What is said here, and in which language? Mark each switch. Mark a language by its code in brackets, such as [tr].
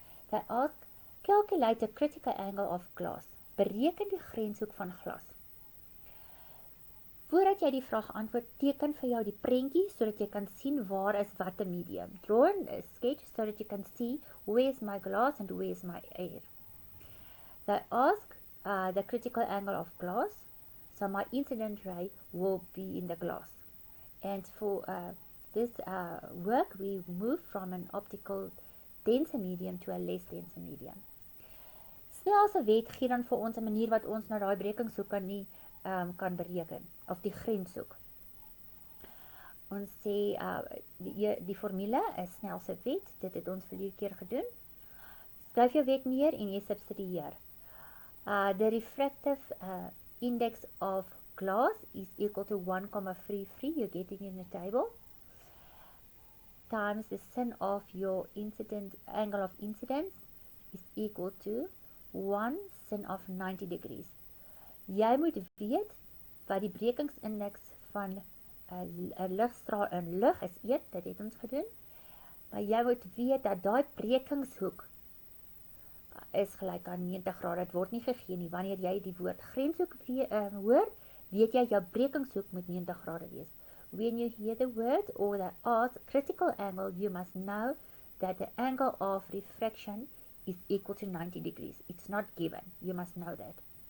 [en] They ask, calculate the critical angle of glass. [af] Bereken die grenshoek van glas. Voordat jy die vraag antwoord, teken vir jou die prentjie sodat jy kan sien waar is wat 'n medium. [en] Draw a sketch so that you can see where is my glass and where is my air. They ask the critical angle of glass, so my incident ray will be in the glass. And for this work, we move from an optical denser medium to a less denser medium. [af] Snellse wet gee dan vir ons 'n manier wat ons na daai brekingshoek kan bereken, of die grenshoek. Ons sê die formule is snellse wet, dit het ons vir die keer gedoen. Skryf jou wet neer en jy substitueer. [en] The refractive index of glass is equal to 1,33, you get it in the table, times the sin of your angle of incidence is equal to 1 sin of 90 degrees. [af] Jy moet weet wat die brekingsindeks van 'n ligstraal in lig is 1, dit het ons gedoen, maar jy moet weet dat daai brekingshoek is gelyk aan 90 grade, dit word nie gegee nie. Wanneer jy die woord grenshoek hoor, weet jy jou brekingshoek moet 90 grade wees. [en] When you hear the word or the critical angle, you must know that the angle of refraction is equal to 90 degrees. It's not given. You must know that.